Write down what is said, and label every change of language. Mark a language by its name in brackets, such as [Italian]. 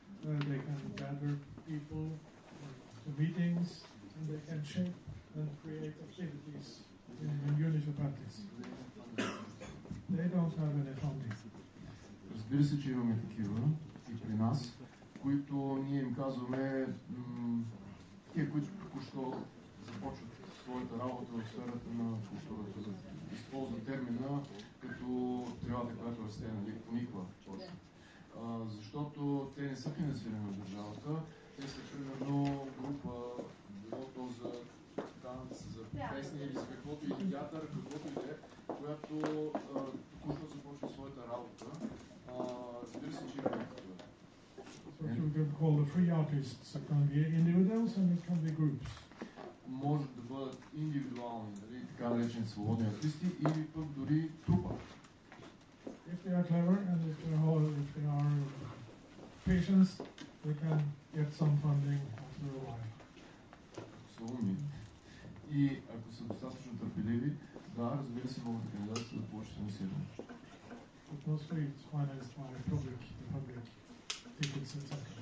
[English] They can gather people to meetings, and they can shape and create activities in municipalities. They don't have any funding. [Bulgarian] Разбира се, че имаме такива и при нас, които ние им казваме, тия, които току-що започват своята работа в сферата на културата, да използват термина като тревата, която расте, нали, пониква. Защото те не са финансирани от държавата, те са примерно група, било то за танц, за песни или за каквото и театър, каквото и да е, която току-що започва своята работа. Разбира се, че има такива. [English] What you can call the free artists. It can be individuals and it can be groups. [Bulgarian] Може да бъдат индивидуални, нали, така наречени свободни артисти, или пък дори трупа. [English] If they are clever and if they are patient, they can get some funding after a while. [Bulgarian] Са умни. И ако са достатъчно търпеливи, да, разбира се, могат да кандидатстват да получат финансиране. [English] But mostly it's financed by public tickets, etc.